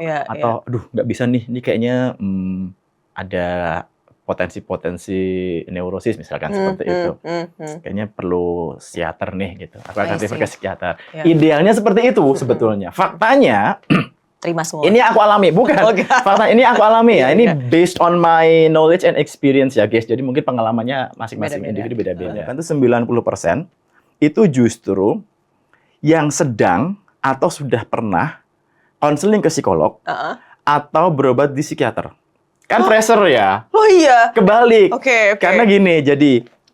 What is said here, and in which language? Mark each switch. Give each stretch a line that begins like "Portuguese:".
Indonesian: Atau, aduh nggak bisa nih. Ini kayaknya ada potensi-potensi neurosis misalkan seperti itu. Kayaknya perlu psikiater nih gitu. Aku akan refer ke psikiater. Idealnya seperti itu sebetulnya. Faktanya terima semua. Ini aku alami, bukan. Fakta ini aku alami ya.
English: Ini based on my knowledge and experience ya, guys.
Indonesian: Jadi mungkin pengalamannya masing-masing individu beda-beda. Kan itu 90% itu justru yang sedang atau sudah pernah konseling ke psikolog atau berobat di psikiater. Kan pressure ya. Oh iya. Kebalik. Oke. Karena gini, jadi